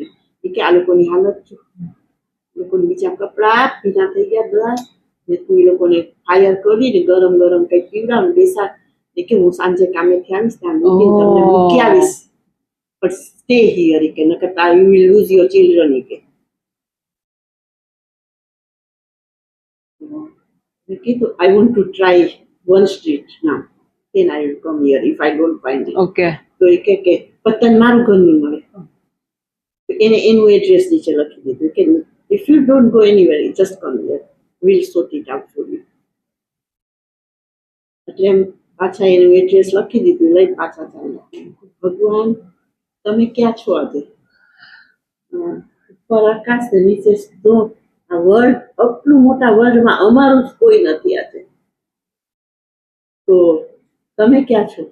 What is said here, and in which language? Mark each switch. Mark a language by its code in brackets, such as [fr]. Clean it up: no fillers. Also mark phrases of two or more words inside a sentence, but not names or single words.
[gu] કે આ લોકોની હાલત જો, લોકોની બીજા કપડા ભીના થઈ ગયા બધા, ને તું એ લોકોને ફાયર કરીને ગરમ કંઈક પીવડાવ બેસાડ. કે હું સાંજે કામેથી આવીશ ત્યાં તમને મૂકી આવીશ, પણ [en] stay here [gu] કે નકર [en] you will lose your children. [gu] કે કીધું [en] I want to try one street now, then I will come here if I don't find it. Okay. [gu] તો એ કે પતન મારું ઘર નહીં મળે. તો એને એનું એડ્રેસ નીચે લખી દીધું કે [en] if you don't go anywhere, just come here, we'll sort it out for you. [gu] એટલે એમ પાછા એનું એડ્રેસ લખી દીધું, લઈ પાછા ચાલ્યા. ભગવાન તમે ક્યાં છો આજે? ઉપર આકાશ ને નીચે સ્નો. આ વર્લ્ડ, આટલું મોટા વર્લ્ડમાં અમારું જ કોઈ નથી આજે, તો તમે ક્યાં છો?